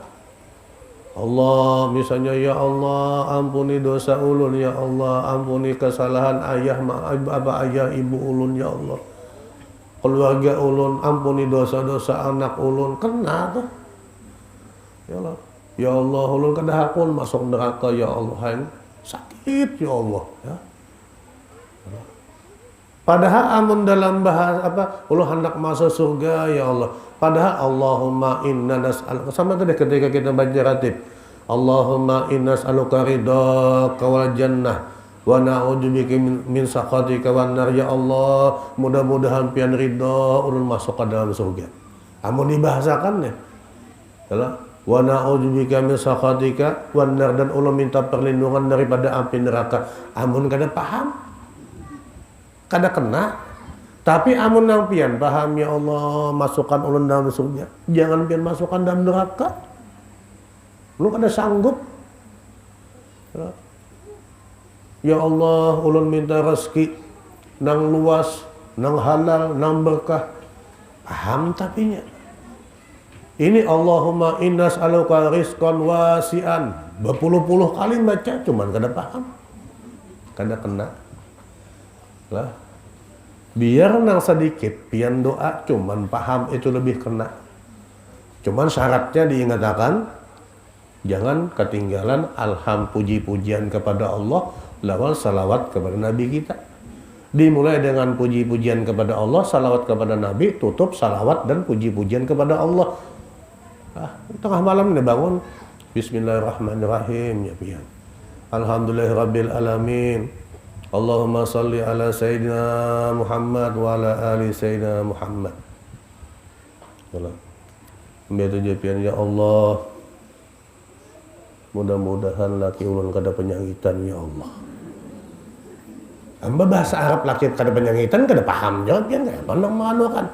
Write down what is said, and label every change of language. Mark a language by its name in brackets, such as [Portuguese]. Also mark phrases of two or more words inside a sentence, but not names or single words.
[Banjar] Allah misalnya, ya Allah ampuni dosa ulun, ya Allah ampuni kesalahan ayah ayah ibu ulun, ya Allah keluarga ulun, ampuni dosa-dosa anak ulun, kena tuh. Ya Allah ulun kedahakun masuk neraka, ya Allah sakit, ya Allah ya. Padahal amun dalam bahasa ulun hendak masuk surga, ya Allah. [Arabic] Padahal اللهم إنا نسألك, [Banjar] sama tadi ketika kita baca ratib, [Arabic] اللهم إنا نسألك رضاك والجنة ونعوذ بك من سخطك والنار, [Banjar] ya Allah mudah-mudahan pian ridha ulun masuk ke dalam surga. Amun dibahasakan ya [Arabic] ونعوذ بك من سخطك والنار, [Banjar] dan ulun minta perlindungan daripada api neraka. Amun kada paham, kada kena. Tapi amun nang pian paham, ya Allah masukkan ulun dalam surga, jangan pian masukkan dalam neraka. Lu kada sanggup. Ya Allah ulun minta rezeki nang luas, nang halal, nang berkah. Paham tapinya. Ini [Arabic] اللهم إنا نسألك رزقا واسعا, [Banjar] berpuluh-puluh kali baca cuman kada paham, kada kena. Lah. Biar nang sedikit pian doa cuman paham, itu lebih kena. Cuman syaratnya diingatkan, jangan ketinggalan puji-pujian kepada Allah lawal salawat kepada Nabi kita. Dimulai dengan puji-pujian kepada Allah, salawat kepada Nabi, tutup salawat dan puji-pujian kepada Allah. Tengah malam ini bangun, Bismillahirrahmanirrahim, ya pian. [Arabic] الحمد لله رب العالمين. اللهم صل على سيدنا محمد وعلى آل سيدنا محمد wa ala ali Sayyidina Muhammad. [Banjar] Biar tujuan, ya Allah mudah-mudahan laki ulun kada penyangitan, ya Allah. Amba bahasa Arab laki kada penyangitan kada paham jawab kan, mana mana kan.